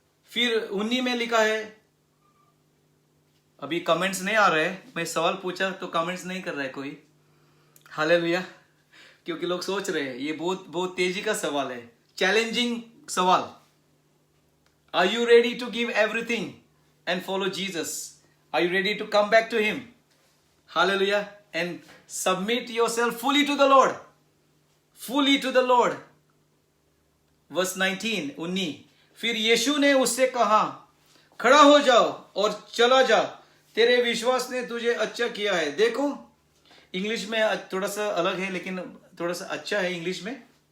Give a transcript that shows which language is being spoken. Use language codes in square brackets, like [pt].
[hi] फिर 19 में लिखा है, अभी कमेंट्स नहीं आ रहे, मैं सवाल पूछा तो कमेंट्स नहीं कर रहा है कोई। हालेलुया। क्योंकि लोग सोच रहे हैं ये बहुत तेजी का सवाल है, चैलेंजिंग सवाल। [en] Are you ready to give everything? and follow Jesus? Are you ready to come back to Him? Hallelujah. And submit yourself fully to the Lord. Fully to the Lord. Verse 19. [hi] फिर यीशु ने उससे कहा, खड़ा हो जाओ और चला जा, तेरे विश्वास ने तुझे अच्छा किया है. देखो, इंग्लिश में थोड़ा सा अलग है, लेकिन थोड़ा सा अच्छा है इंग्लिश में.